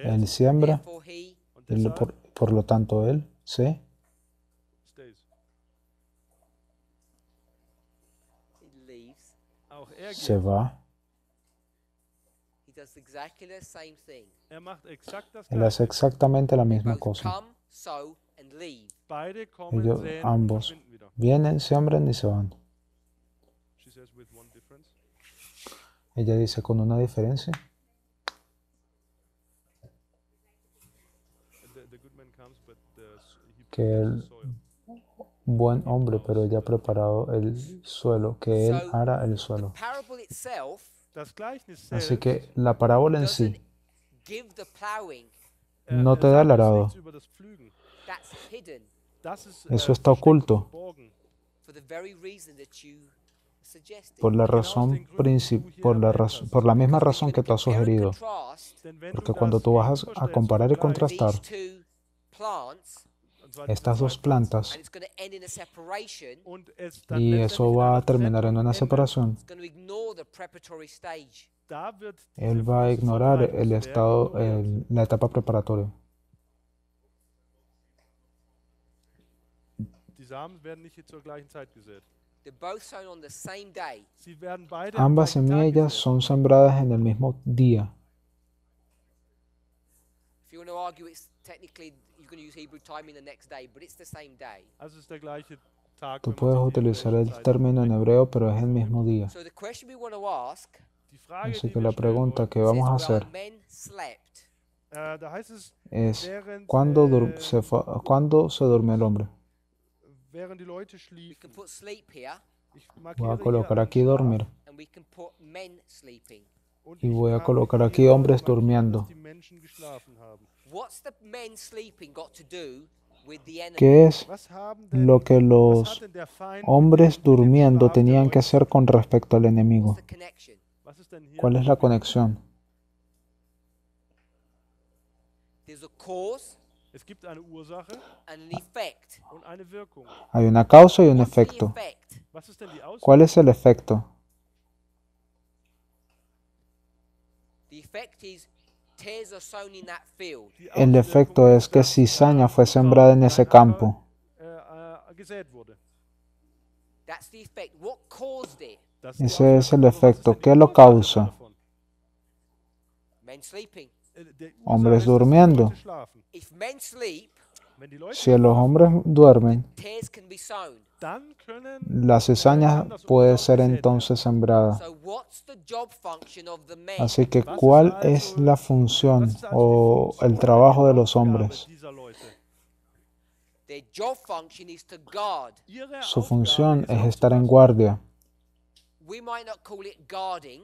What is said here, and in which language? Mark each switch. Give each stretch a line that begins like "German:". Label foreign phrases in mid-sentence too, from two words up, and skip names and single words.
Spanish: él siembra
English: therefore he
German: und
Spanish: y
German: deshalb
Spanish: por lo tanto él se
English: stays. leaves.
German: Auch er
Spanish: se
German: geht.
Spanish: va.
English: He does exactly the same thing.
German: Er macht exakt das
Spanish: Él hace
German: Gleiche.
Spanish: exactamente la misma
English: Both
Spanish: cosa.
English: come, sow, and leave.
German: Beide kommen,
Spanish: Ellos
German: säen und
Spanish: ambos
German: verschwinden wieder.
Spanish: vienen, siembran y se van.
English: She says with one difference.
Spanish: Ella dice con una diferencia.
English: The good man comes, but he
Spanish: Que
English: prepares the
Spanish: él-
English: soil.
Spanish: Buen hombre, pero ella ha preparado el suelo, que él
English: So,
Spanish: hará el
English: The
Spanish: suelo.
English: parable itself
German: Das Gleichnis
Spanish: Así
German: selbst,
Spanish: que la parábola en
English: doesn't
Spanish: sí
English: give the plowing.
Spanish: no te da
German: sagt
Spanish: el
German: uns
Spanish: arado.
German: nichts über das Pflügen.
English: That's hidden
German: Das ist,
Spanish: Eso está
German: versteckt und
Spanish: oculto.
German: verborgen.
English: for the very reason that you suggested.
Spanish: Por la
German: Genau aus
Spanish: razón
German: den Gründen, die du hier
Spanish: por
German: erwähnt hast.
Spanish: por la misma
English: Because
Spanish: razón
English: when
Spanish: que
English: you
Spanish: tú has
English: compare and
Spanish: sugerido.
English: contrast
German: Denn wenn
Spanish: Porque
German: du
Spanish: cuando
German: das
Spanish: tú vas a
German: gegenüberstellst,
Spanish: comparar y
German: vergleichst,
Spanish: contrastar
English: these two plants,
German: und zwar diese
Spanish: estas
German: zwei
Spanish: dos
German: Pflanzen,
Spanish: plantas
English: and it's going to end in a separation,
German: und es dann
Spanish: y
German: letztendlich
Spanish: eso
German: in
Spanish: va a
German: einer
Spanish: terminar en
German: Trennung
Spanish: una
German: endet,
Spanish: separación,
English: it's going to ignore the preparatory stage.
German: da wird
Spanish: él
German: diese-
Spanish: va a
German: dieses
Spanish: ignorar el
German: Vorbereitungswerk
Spanish: estado,
German: ignoriert.
Spanish: la etapa preparatoria.
German: Die Samen werden nicht zur gleichen Zeit gesät.
English: They're both sown on the same day.
German: Sie werden beide am
Spanish: Ambas
German: gleichen Tag
Spanish: semillas
German: gesät.
Spanish: son sembradas en el mismo día.
English: If you want to argue, it's technically you're going to use Hebrew timing the next day, but it's the same day.
German: Also es ist der gleiche Tag,
Spanish: Tú
German: wenn man
Spanish: puedes
German: sich die
Spanish: utilizar
German: hebräische
Spanish: el
German: Zeit
Spanish: término en
German: anguckt.
Spanish: hebreo, pero es el mismo día.
English: So the question we want to ask
German: Die Frage,
Spanish: Así
German: die
Spanish: que
German: wir
Spanish: la
German: stellen
Spanish: pregunta
German: wollen,
Spanish: que vamos a
English: says, while
Spanish: hacer
English: men slept,
German: da heißt es,
Spanish: es
German: während,
Spanish: ¿cuándo se durmió el hombre?
German: während die Leute
English: we
German: schliefen.
English: can put sleep here,
German: Ich
Spanish: Voy a
German: markiere
Spanish: colocar
German: hier
Spanish: aquí
German: einen Schlaf
Spanish: dormir
English: and we can put men sleeping.
German: und
Spanish: y
German: ich
Spanish: voy a
German: kann
Spanish: colocar
German: hier
Spanish: aquí hombres
German: markieren,
Spanish: durmiendo.
German: dass die Menschen geschlafen haben.
English: What's the men sleeping got to do with the enemy?
Spanish: ¿Qué es
German: Was haben denn,
Spanish: lo que
German: was
Spanish: los
German: hat denn der Feind
Spanish: hombres
German: mit dem
Spanish: durmiendo
German: Schlaf der
Spanish: tenían que
German: Leute?
Spanish: hacer con respecto al enemigo?
English: What's the connection?
German: Was ist denn hier
Spanish: ¿Cuál es la conexión?
English: There's a cause
German: Es gibt eine Ursache
English: and an effect.
German: und eine Wirkung.
Spanish: Hay una causa y un
English: What's the
Spanish: efecto.
English: effect?
German: Was ist denn die Auswirkung?
Spanish: ¿Cuál es el efecto?
English: The effect is tares are sown in that field.
German: Die
Spanish: El
German: Auswirkung
Spanish: efecto es
German: ist,
Spanish: que
German: dass,
Spanish: cizaña fue
German: Unkraut
Spanish: sembrada en
German: in
Spanish: ese
German: ein Acker,
Spanish: campo.
German: Gesät wurde.
English: That's the effect. What caused it?
German: Das ist die
Spanish: Ese es el
German: Auswirkung. Aber was ist
Spanish: efecto.
German: denn die
Spanish: ¿Qué lo
German: Ursache
Spanish: causa?
German: davon?
English: Men sleeping.
German: Die Ursache
Spanish: Hombres
German: ist, dass die
Spanish: durmiendo.
German: Leute schlafen.
English: If men sleep,
German: Wenn die Leute
Spanish: Si los
German: schlafen,
Spanish: hombres duermen,
English: tears can be sown.
German: dann können
Spanish: la cizaña
German: das
Spanish: puede
German: Unkraut
Spanish: ser
German: gesät werden.
Spanish: entonces sembrada.
English: So what's the job function of the men?
Spanish: Así que,
German: Was
Spanish: ¿cuál
German: ist
Spanish: es
German: also-
Spanish: la
German: was
Spanish: función
German: ist also die
Spanish: o
German: Funktion,
Spanish: el trabajo
German: die
Spanish: de los
German: Aufgabe
Spanish: hombres?
German: dieser Leute?
English: Their job function is to guard.
German: Ihre
Spanish: Su
German: Aufgabe
Spanish: función
German: ist
Spanish: es estar en
German: aufzupassen.
Spanish: guardia.
English: We might not call it guarding.